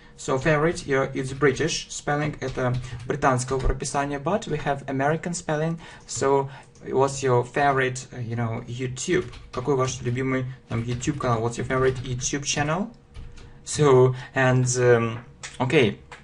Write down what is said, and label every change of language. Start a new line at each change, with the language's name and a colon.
English: So favorite, it's British spelling,
Russian: это британского прописания,
English: but we have American spelling. So what's your favorite, YouTube?
Russian: Какой ваш любимый YouTube канал?
English: What's your favorite YouTube channel? So, and, okay.